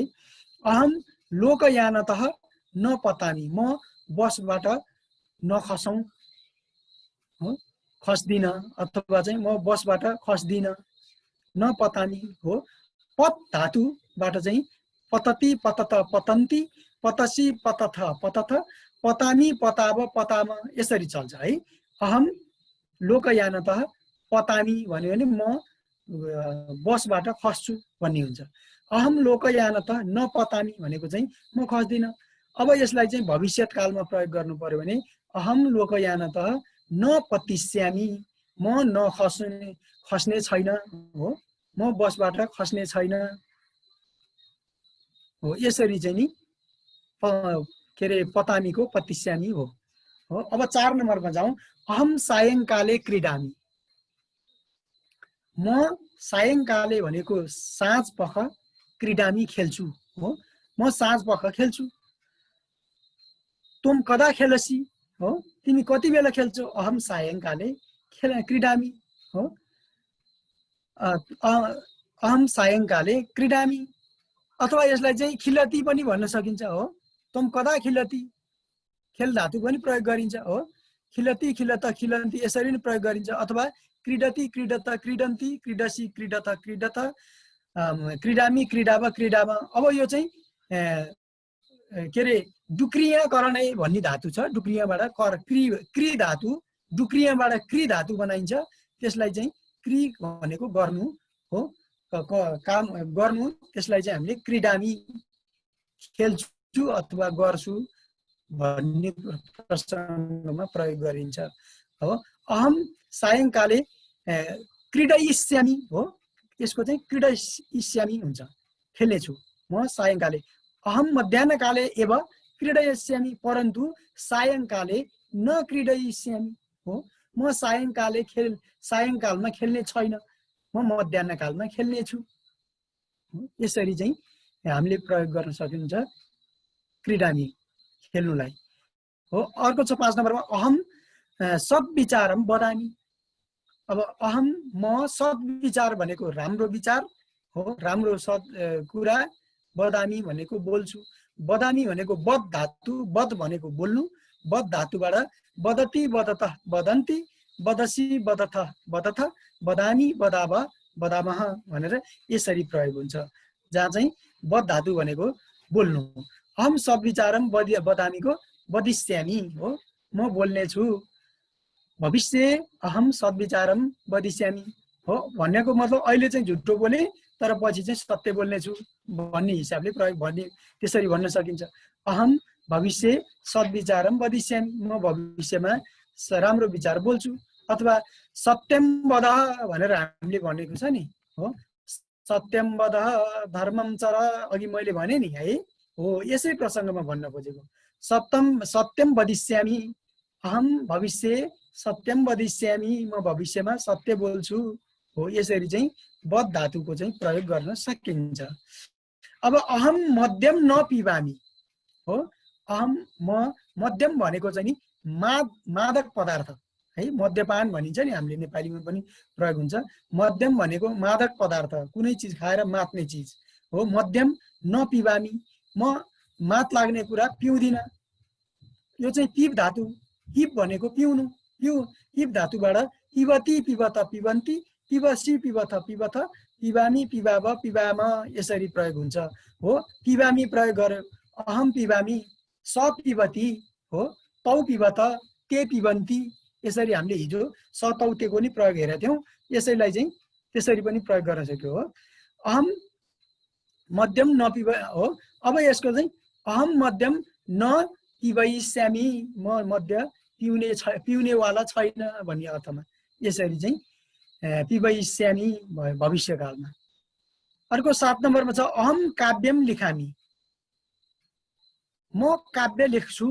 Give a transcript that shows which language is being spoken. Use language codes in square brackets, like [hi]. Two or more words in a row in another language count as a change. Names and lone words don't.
[sa] अहम लोकयानतः न पतामि, [ne] म बसबाट नखसौँ हो, खस्दिन, अथवा चाहिँ म बसबाट खस्दिन, [sa] न पतामि [ne] हो। [sa] पत धातुबाट चाहिँ पतति पतत पतन्ति, पतसि पतथ पतथ, पतामि पताव पताम, [ne] यसरी चल्छ है। [sa] अहम लोकयानतः पतामि [ne] भन्यो भने म बसबाट खस्छु भन्ने हुन्छ। [sa] अहम लोकयानतः न पतामि [ne] भनेको चाहिँ म खस्दिन। अब यसलाई चाहिँ भविष्यकालमा प्रयोग गर्नु पर्यो भने [sa] अहम लोकयानतः न पतिष्यामि, [ne] म खस्ने छैन हो, म बसबाट खस्ने छैन हो। यसरी चाहिँ नि के अरे [sa] पतामीको पतिस्यामी [ne] हो। अब 4 नम्बरमा जाउँ। [sa] अहम सायङ्काले क्रीडामी। [ne] म सायङ्काले भनेको साँझ पख क्रीडामी खेल्छु हो। म साँझ पख खेल्छु। [sa] तुम कदा खेलसी [ne] हो, तिमी कति बेला खेल्छौ। [sa] अहम सायङ्काले क्रीडामी हो। अहम सायङ्काले क्रीडामी, [ne] अथवा यसलाई चाहिँ खिलती पनि भन्न सकिन्छ हो। [sa] तुम कदा खिलती, [ne] खेल धातु पनि प्रयोग गरिन्छ हो। [sa] खिलती, खिलत, खिलन्ती [ne] यसरी नै प्रयोग गरिन्छ। [sa] अथवा क्रीडती, क्रीडत, क्रीडन्ती, क्रीडसी, क्रीडत, क्रीडत, क्रीडामी, क्रीडाव, क्रीडामा। [ne] अब यो चाहिँ के अरे डुक्रियाकरणै भन्ने धातु छ। डुक्रियाबाट क्री धातु, डुक्रियाबाट क्री धातु बनाइन्छ। त्यसलाई चाहिँ क्री भनेको गर्नु हो, काम गर्नु। त्यसलाई चाहिँ हामीले क्रीडामी खेल्छु अथवा गर्छु भन्ने प्रसङ्गमा प्रयोग गरिन्छ हो। [sa] अहम सायङ्काले क्रीडयिष्यामि हो। [ne] यसको चाहिँ क्रीडयिष्यामि हुन्छ, खेल्नेछु म सायङ्काले। [sa] अहम मध्याह्नकाले एव क्रीडयिष्यामि, परन्तु सायङ्काले न क्रीडयिष्यामि हो। [ne] म सायङ्कालमा खेल्ने छैन, म मध्याह्नकालमा खेल्नेछु। यसरी चाहिँ हामीले प्रयोग गर्न सकिन्छ क्रीडामी खेल्नुलाई हो। अर्को छ 5 नम्बरमा [sa] अहम सद्विचारम वदामि। [ne] अब अहम म सद्विचार भनेको राम्रो विचार हो, राम्रो कुरा। वदामि भनेको बोल्छु। वदामि भनेको बद धातु, बद भनेको बोल्नु। बद धातुबाट [sa] वदति, वदत, वदन्ति, वदसी, वदथ, वदथ, वदामि, वदाव, वदामः [ne] भनेर यसरी प्रयोग हुन्छ, जहाँ चाहिँ बद धातु भनेको बोल्नु। [sa] अहम सद्विचारम वदामीको वदिष्यामि [ne] हो, म बोल्नेछु। भविष्य [sa] अहम सद्विचारम वदिष्यामि [ne] हो भन्नेको मतलब अहिले चाहिँ झुटो बोले तर पछि चाहिँ सत्य बोल्नेछु भन्ने हिसाबले प्रयोग भन्ने त्यसरी भन्न सकिन्छ। [sa] अहम भविष्य सद्विचारम वदिष्यामि, [ne] म भविष्यमा राम्रो विचार बोल्छु। अथवा [sa] सत्यम वद [ne] भनेर हामीले भनेको छ नि हो। [sa] सत्यम वद धर्मम चर, [ne] अघि मैले भने नि है हो, यसै प्रसङ्गमा भन्न खोजेको। [sa] सत्यम वदिष्यामि, अहम भविष्य सत्यम वदिष्यामि, [ne] म भविष्यमा सत्य बोल्छु हो। यसरी चाहिँ बद धातुको चाहिँ प्रयोग गर्न सकिन्छ। [sa] अब अहम मध्यम न पिबामी हो। [ne] अहम म मध्यम भनेको चाहिँ नि मादक पदार्थ है, मद्यपान भनिन्छ नि हामीले नेपालीमा पनि प्रयोग हुन्छ। मध्यम भनेको मादक पदार्थ, कुनै चिज खाएर मात्ने चिज हो। [sa] मध्यम न पिबामी, [ne] म मात लाग्ने कुरा पिउँदिन। यो चाहिँ पिब धातु, पिब भनेको पिउनु। पिब धातुबाट [sa] पिबती, पिबत, पिबन्ती, पिबसी, पिबथ, पिबथ, पिबामी, पिबाव, पिबाम [ne] यसरी प्रयोग हुन्छ हो। पिबामी प्रयोग गर्यो। [sa] अहम पिबामी, स पिबती हो, तौ पिबत, ते पिबन्ती। [ne] यसरी हामीले हिजो स तौ तेको नि प्रयोग हेरेका थियौँ। यसैलाई चाहिँ त्यसरी पनि प्रयोग गर्न सक्यो हो। [sa] अहम मध्यम न पिब हो। [ne] अब यसको चाहिँ [sa] अहम मध्यम न पिबैष्यामि, [ne] म मध्य पिउनेवाला छैन भन्ने अर्थमा यसरी चाहिँ पिबैष्यामि भयो भविष्यकालमा। अर्को 7 नम्बरमा छ [sa] अहम काव्यम लिखामि, [ne] म काव्य लेख्छु।